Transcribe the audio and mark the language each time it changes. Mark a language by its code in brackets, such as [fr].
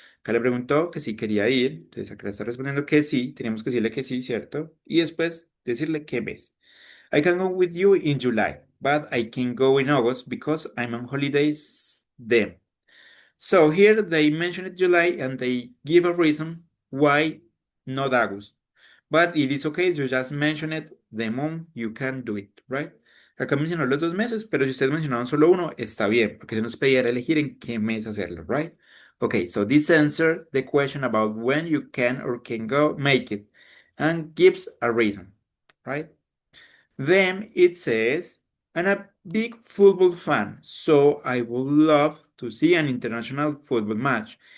[es] Acá le preguntó que si quería ir, entonces acá le está respondiendo que sí, teníamos que decirle que sí, ¿cierto? Y después decirle qué mes. [en] I can go with you in July. but I can go in August because I'm on holidays then. So here they mention July and they give a reason why not August. But it is okay, you just mention it the month, you can do it, right? [es] Acá mencionaron los 2 meses, pero si ustedes mencionaron solo uno, está bien, porque se nos pedía elegir en qué mes hacerlo, right? [en] Okay, so this answer the question about when you can or can go make it and gives a reason, right? Then it says, I'm a big football fan, so I would love to see an international football match.